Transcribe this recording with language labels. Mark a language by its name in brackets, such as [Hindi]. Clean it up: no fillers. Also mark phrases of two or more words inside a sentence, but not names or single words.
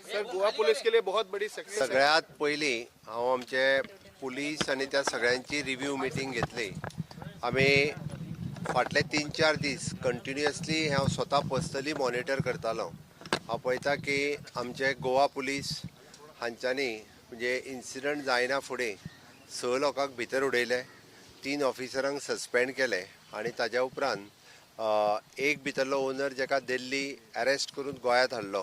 [Hindi] सर गोवा पुलिस के लिए बहुत बड़ी सक्सेस है। [Konkani] सगळ्यात पयली हांव आमचे पुलीस आनी त्या सगळ्यांची रिव्ह्यू मिटींग घेतली। आमी फाटले 3-4 दीस कंटिन्युअसली हांव स्वता पर्सनली मॉनिटर करतालो। हांव पळयता की आमचे गोवा पुलीस हांच्यांनी म्हणजे इन्सिडंट जायना फुडें 6 लोकांक भितर उडयले, 3 ऑफिसरांक सस्पेंड केले आनी ताज्या उपरांत एक भितरलो ओनर जेका दिल्ली अरेस्ट करून गोंयांत हाडलो।